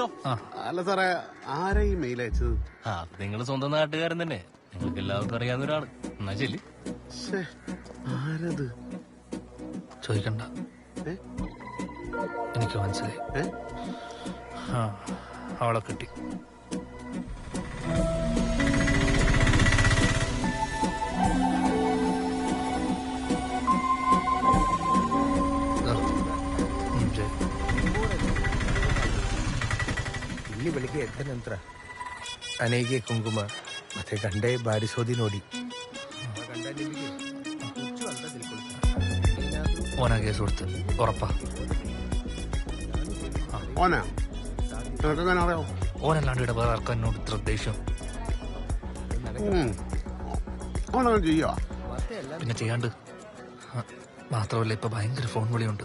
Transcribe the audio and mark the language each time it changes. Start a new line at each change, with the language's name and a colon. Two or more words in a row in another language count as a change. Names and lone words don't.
Malayalam: അല്ല സാറേ, ആരാ ഈ മെയിൽ അയച്ചത്? ആ നിങ്ങൾ സ്വന്തം നാട്ടുകാരൻ തന്നെ, നിങ്ങൾക്ക് എല്ലാവർക്കും അറിയാവുന്ന ഒരാള്. എന്നാ ശരി. ആരത് ചോദിക്കണ്ട, എനിക്ക് മനസ്സിലായി. അവളെ കിട്ടി.
Kannada: ಇಲ್ಲಿ ಬೆಳಿಗ್ಗೆ ಎದ್ದ ನಂತರ ಅನೆಗೆ ಕುಂಕುಮ ಮತ್ತೆ ಗಂಡೆ ಬಾರಿಸೋದಿ ನೋಡಿ
Malayalam: ഓനാ കേസ് കൊടുത്ത് ഉറപ്പാ. ഓനല്ലാണ്ട് ഇവിടെ വേറെ ആർക്കും എന്നോട് ഇത്ര ദേഷ്യം. പിന്നെ ചെയ്യാണ്ട് മാത്രമല്ല, ഇപ്പൊ ഭയങ്കര ഫോൺ വിളിയുണ്ട്.